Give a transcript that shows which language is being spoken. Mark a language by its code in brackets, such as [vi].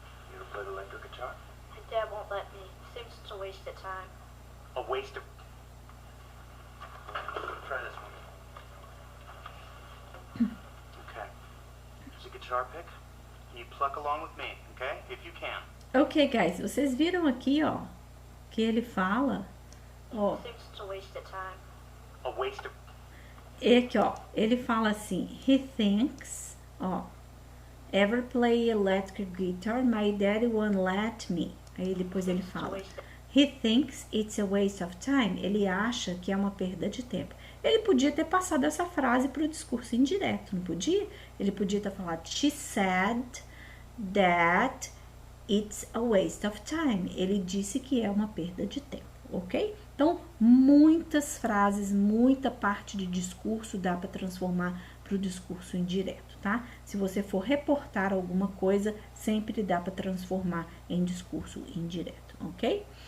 [en] You ever play the electric guitar? My dad won't let me. Seems it's a waste of time. A waste of... Try this one. Okay. There's a guitar pick. And you pluck along with me, okay? If you can. [pt] Ok, guys, vocês viram aqui, ó, que ele fala, ó, [en] Seems it's a waste of time. A waste of... [pt] aqui, ó, ele fala assim, [en] he thinks, [pt] ó, [en] ever play electric guitar? My daddy won't let me. [pt] Aí depois ele [en] It's a [pt] fala, [en] waste of he thinks it's a waste of time. [pt] Ele acha que é uma perda de tempo. Ele podia ter passado essa frase para o discurso indireto, não podia? Ele podia ter falado, [en] she said that it's a waste of time. [pt] Ele disse que é uma perda de tempo, ok? Então, muitas frases, muita parte de discurso dá para transformar para o discurso indireto, tá? Se você for reportar alguma coisa, sempre dá para transformar em discurso indireto, ok?